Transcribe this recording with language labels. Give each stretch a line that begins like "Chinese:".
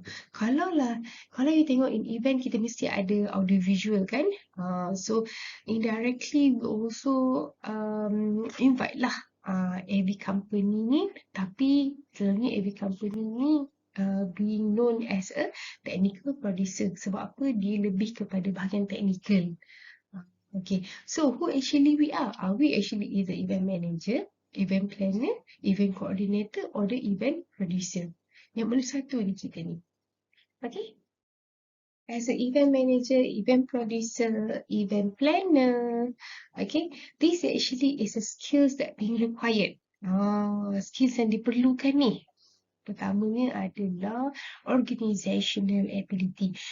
Malay: Kalau you tengok in event, kita mesti ada audiovisual kan?
English: So indirectly we also invite lah AV company ni,
Malay: tapi selalunya
English: AV company ni being known as a technical producer.
Malay: Sebab apa? Dia lebih kepada bahagian technical.
English: Okay, so who actually we are? Are we actually either event manager, event planner, event coordinator, or the event producer?
Malay: Yang mana satu ni kita ni?
English: Okay. As an event manager, event producer, event planner, okay, this actually is a skills that being required.
Malay: Skills yang diperlukan ni. Pertamanya adalah organizational ability.